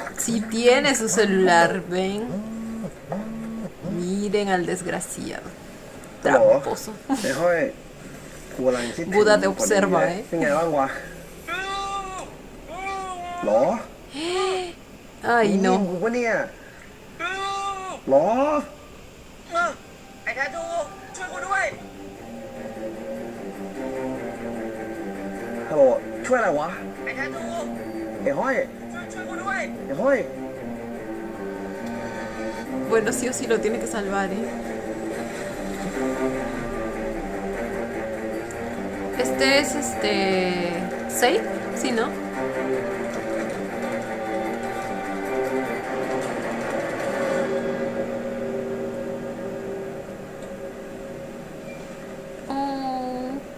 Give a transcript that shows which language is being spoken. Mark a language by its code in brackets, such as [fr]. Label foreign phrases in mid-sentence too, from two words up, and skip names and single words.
[es] Sí tiene su celular, ven. Miren al desgraciado. [th] ฮัลโหล [es] Tramposo. [th] ไอ้ห้อยกูกำลังคิดถึง [es] Buda te [th] คนนี้ [es] observa, [th] เลย [es] ¿eh? [th] เป็นไงบ้างวะหรอ [es] Ay, [th] มึ [es] no. [th] งวะเนี่ยหรอ ไอ้แททูช่วยกูด้วย ฮัลโหลช่วยอะไรวะ ไอ้แททู ไอ้ห้อย ช่วยกูด้วย ไอ้ห้อย [es] Bueno, sí o sí lo tiene que salvar, ¿eh? Este es ¿Safe? Sí, ¿no? Oh.